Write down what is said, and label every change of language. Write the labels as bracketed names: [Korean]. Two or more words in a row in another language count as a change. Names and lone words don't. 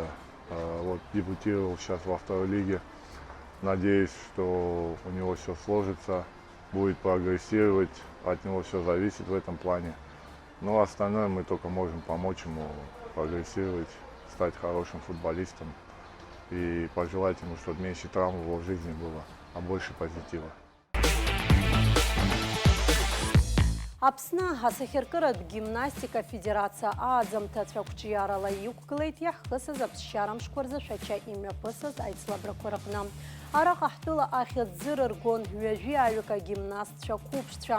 [Russian] Вот дебютировал сейчас во второй лиге. Надеюсь, что у него все сложится, будет прогрессировать, от него все зависит в этом плане. Но остальное мы только можем помочь ему прогрессировать, стать хорошим футболистом и пожелать ему, чтобы меньше травм в его жизни было, а больше позитива. [Abkhazian] Аԥсны асахьаркыратә гимнастика федерация ааӡамҭацәа қәҿиарала иқәгылеит иаҳхысыз аԥсшьарамшқәа рзы шәача имҩаԥысыз аицлабрақәа рҟны. Араҟа ҳтәыла ахьыӡ рыргон ҩажәи-ааҩык агимнастцәа қәыԥшцәа.